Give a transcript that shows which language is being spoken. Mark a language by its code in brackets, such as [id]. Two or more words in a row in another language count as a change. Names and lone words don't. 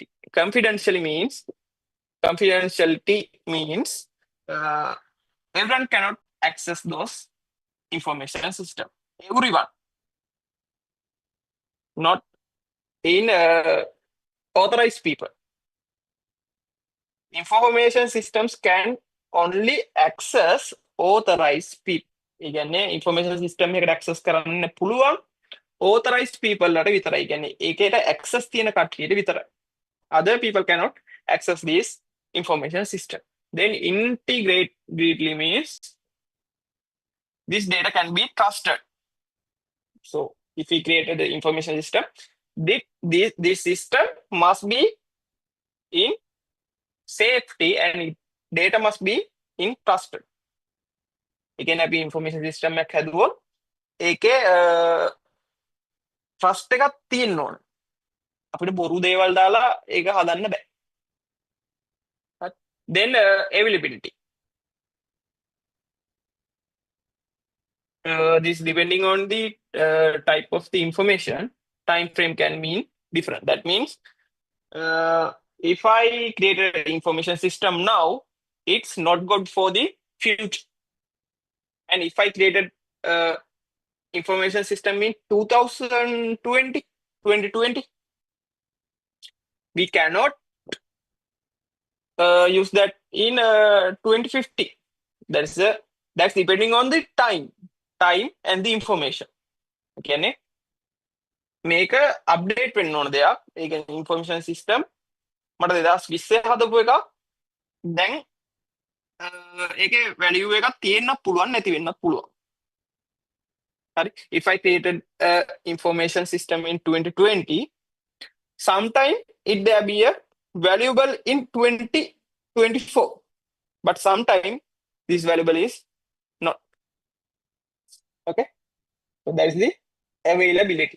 [en] Confidentiality means everyone cannot access those information system. Everyone, not in authorized people. Information systems can only access authorized people. [si] ඒ කියන්නේ [en] information system [si] එකට access කරන්න පුළුවන් [en] authorized people [si] ලාට විතරයි. කියන්නේ ඒකට access තියෙන කට්ටියට විතරයි. [en] Other people cannot access this information system. Then integrately means this data can be trusted. So if we created the information system, this system must be in safety and data must be in trusted. Again, [si] අපි [en] information system [si] එකක් හැදුවොත් ඒකේ trust එකක් තියෙන්න ඕන. අපිට බොරු දේවල් දාලා ඒක හදන්න බෑ. [en] Then availability. This depending on the type of the information, time frame can mean different. That means if I create an information system now, it's not good for the future. And if I created information system in 2020, 2020, we cannot use that in 2050. That's depending on the time and the information. [si] කියන්නේ මේක අප්ඩේට් වෙන්න ඕන දෙයක්. ඒක [en] information system [si] මට 2020 හදපු එකක්. දැන් ඒකේ වැලියු එකක් තියෙන්නත් පුළුවන් නැති වෙන්නත් පුළුවන්. හරි. [en] If I created a information system in 2020, sometime it there be a valuable in 2024, but sometime this valuable is not. Okay, so that is the availability.